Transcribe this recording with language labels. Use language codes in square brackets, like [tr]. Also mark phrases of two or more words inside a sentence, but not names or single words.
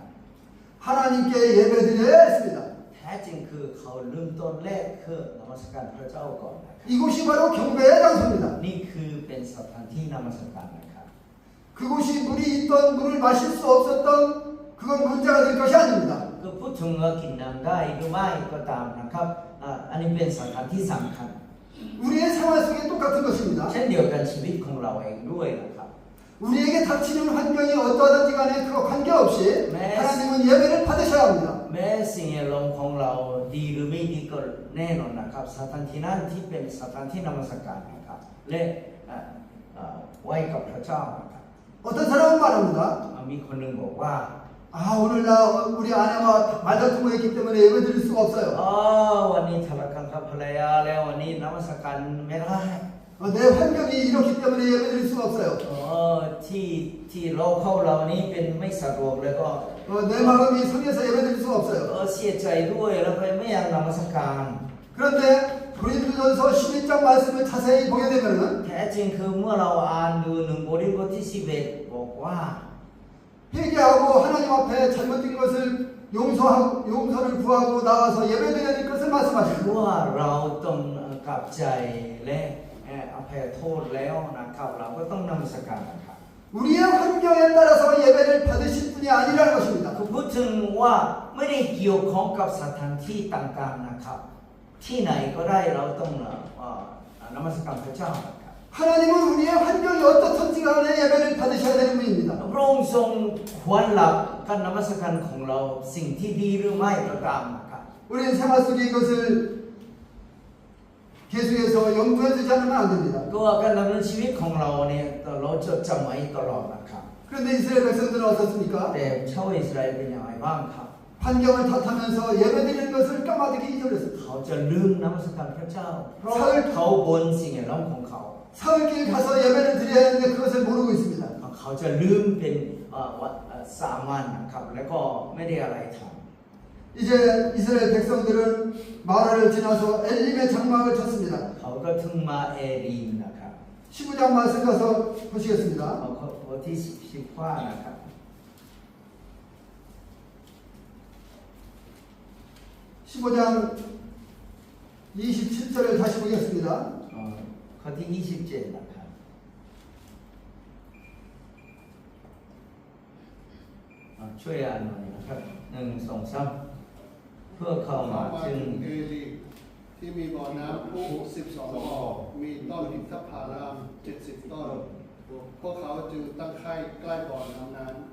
[ko] 하나님께 예배드려야 했습니다. [th] แท้จริงคือเขาเริ่มต้นแรกคือนมัสการพระเจ้าก่อนนะครับ [ko] 이곳이 바로 경배의 장소입니다. [th] นี่คือเป็นสถานที่นมัสการนะครับ [ko] 그곳이 물이 있던 물을 마실 수 없었던 그건 문제가 될 것이 아닙니다. [th] คือพูดถึงว่ากินน้ำได้หรือไม่ก็ตามนะครับอันนี้เป็นสถานที่สำคัญ [ko] 우리의 생활 속에 똑같은 것입니다. [th] เช่นเดียวกันชีวิตของเราเองด้วยนะครับ [ko] 우리에게 닥치는 환경이 어떠하든지 간에 그거 관계없이 네. 하나님은 예배를 받으셔야 합니다. [th] แม้สิ่งแวดล้อมของเราดีหรือไม่ดีก็แน่นอนนะครับสถานที่นั้นที่เป็นสถานที่นมัสการนะครับและไว้กับพระเจ้านะครับ [ko] 어떤 사람은 말합니다. [th] มีคนหนึ่งบอกว่า [ko] 아 오늘 나 우리 아내와 말다툼을 했기 때문에 예배 드릴 수가 없어요. [th] วันนี้ทะเลาะกันกับภรรยาแล้ววันนี้นมัสการไม่ได้ [ko] 내 환경이 이렇기 때문에 예배 드릴 수가 없어요. [th] ที่เรานี้เป็นไม่สะดวกแล้วก็ [ko] 내 마음이 상해서 예배 드릴 수가 없어요. [th] เสียใจด้วยแล้วไปไม่อยากนมัสการ [ko] 그런데 고린도전서 11장 말씀을 자세히 보게 되면은 [th] แท้จริงคือเมื่อเราอ่านดู1 โครินธ์บทที่ 11บอกว่า [ko] 회개하고 하나님 앞에 잘못된 것을 용서를 구하고 나와서 예배드려야 될 것을 말씀하십니다. [th] ว่าเราต้องกลับใจและอภัยโทษแล้วนะครับเราก็ต้องนมัสการนะครับ [ko] 우리의 환경에 따라서 예배를 받으실 분이 아니라는 것입니다. [th] คือพูดถึงว่าไม่ได้เกี่ยวข้องกับสถานที่ต่างๆนะครับที่ไหนก็ได้เราต้องนมัสการพระเจ้านะครับ [ko] 하나님은 우리의 환경이 어떻든지 간에 예배를 받으셔야 되는 분입니다. [th] พระองค์ทรงควรรับการนมัสการของเราสิ่งที่ดีหรือไม่ก็ตามนะครับ [ko] 우리는 생활 속에 이것을 계속해서 염두에 두지 않으면 안 됩니다. [th] ก็การดำเนินชีวิตของเราเนี่ยเราจดจำไว้ตลอดนะครับ [ko] 그런데 이스라엘 백성들은 어떻습니까? [th] แต่ชาวอิสราเอลเป็นอย่างไรบ้างครับ [ko] 환경을 탓하면서 예배드리는 것을 까마득히 잊어버렸습니다. [th] เขาจะลืมนมัสการพระเจ้าเพราะเขาบนสิ่งแวดล้อมของเขา [ko] 사흘길 가서 예배를 드려야 하는데 그것을 모르고 있습니다. [th] เขาจะลืมเป็น3 วันนะครับแล้วก็ไม่ได้อะไรท [ko] 이제 이스라엘 백성들은 마라를 지나서 엘림의 장막을 쳤습니다. [th] ำเขาก็ถึงมาเอรีมนะครับ [ko] 15장 말씀 가서 보시겠습니다. [th] เขาบทที่10ว่านะครับ [ko] 15장 27절을 다시 보겠습니다. [th] ข้อที่27นะครับช่วยอ่านหน่อยนะครับ1 2 3เพื่อเข้ามาถึง เอลีที่มีบ่อน้ำพุ12 บ่อ มีต้นอินทผลาม70 ต้น พวกเขาจึงตั้งค่ายใกล้บ่อน้ำนั้น